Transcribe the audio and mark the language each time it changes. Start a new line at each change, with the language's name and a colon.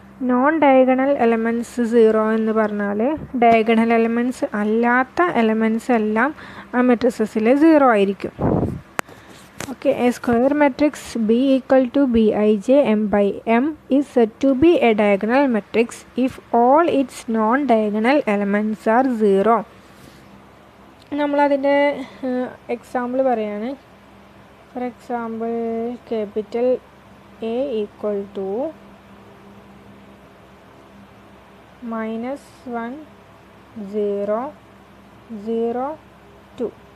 Malayalam: Non diagonal elements 0 എന്ന് പറഞ്ഞാൽ diagonal elements അല്ലാത്ത എലമെൻറ്റ്സ് എല്ലാം ആ മെട്രിക്സിൽ 0 ആയിരിക്കും.
English: Okay, A square matrix B equal to Bij m by m is said to be a diagonal matrix if all its non-diagonal elements are 0.
Malayalam: നമ്മളതിൻ്റെ example പറയാണ്.
English: For example, capital A equal to -1 0 0 2.